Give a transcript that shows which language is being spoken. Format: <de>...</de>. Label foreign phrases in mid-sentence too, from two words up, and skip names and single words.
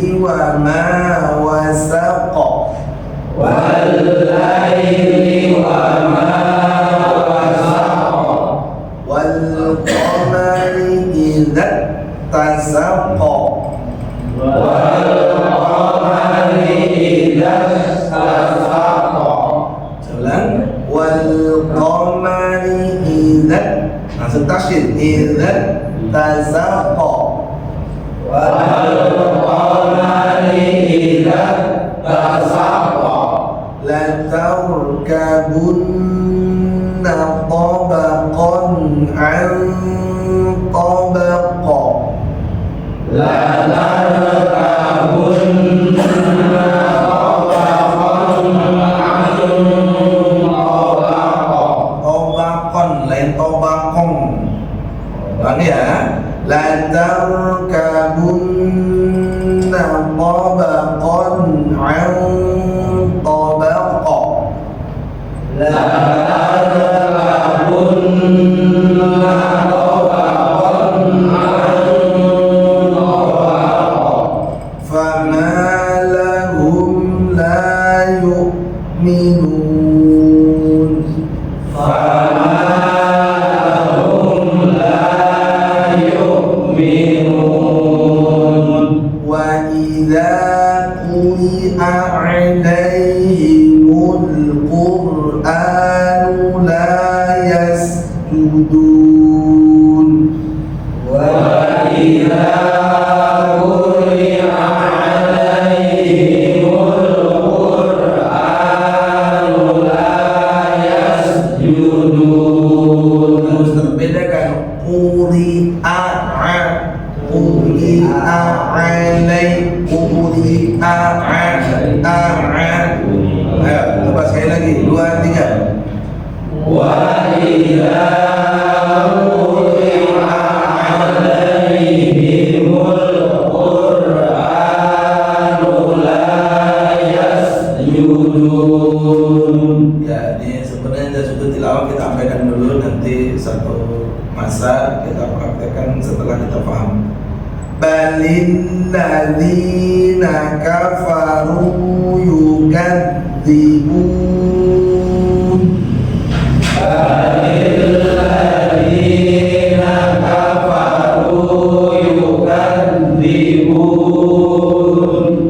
<ar>وما وسق والليل وما وسق والقمر إذا اتسق والقمر إذا اتسق.</ar> <id>Ulang.</id> <ar>والقمر إذا,</ar> <id>langsung tasydid,</id> <ar>إذا اتسق. والقمر إذا اتسق. لتركبن طبقا عن طبق. لتركبن طبقا عن طبق.</ar> <id>Tabaqan lain tabaqon. Ulang ya.</id> <ar>لتركبن طبقا عن طبق. لتركبن طبقا عن طبق. فما لهم لا يؤمنون. فما لهم لا يؤمنون. وإذا قرئ عليهم القرآن لا يسجدون. وإذا قرئ عليهم القرآن لا يسجدون.</ar> <id>Harus terbedakan</id> <ar>قرئ قرئ علي قرئ</ar> <id>ayo coba sekali lagi 2 3.</id> <ar>وإذا قرئ عليهم القرآن لا يسجدون.</ar> <id>Ya, ini sebenarnya sudah tilawah kita sampaikan dulu, nanti satu masa kita praktekkan setelah kita paham.</id> <ar>بل الذين كفروا يكذبون. بل الذين كفروا يكذبون.</ar>